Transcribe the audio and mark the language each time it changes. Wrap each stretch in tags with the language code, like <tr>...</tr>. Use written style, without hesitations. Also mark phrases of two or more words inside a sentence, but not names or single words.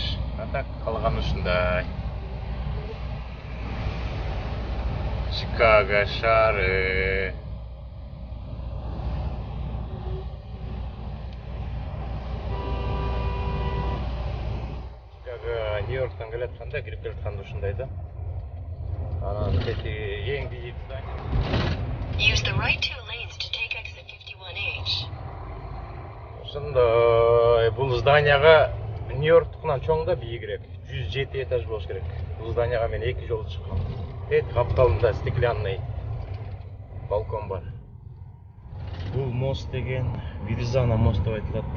<ky>А так калган ушундай. Чикаго шаары. Чикаго Нью-Йорктан келе атканда, кирип келе атканда ушундай да. Анан тетиги эң бийик здания.</ky> <en>Use the right two lanes to take exit 51H.</en> <ky>Ошондой бул зданияга Нью-Йорктукунан чоң да бийигирээк. 107 этаж болуш керек. Бул зданияга мен 2 жолу чыккам. Капталында</ky> <ru>стеклянный балкон</ru> <ky>бар. Бул мост деген Вирзана мост деп айтылат да.</ky>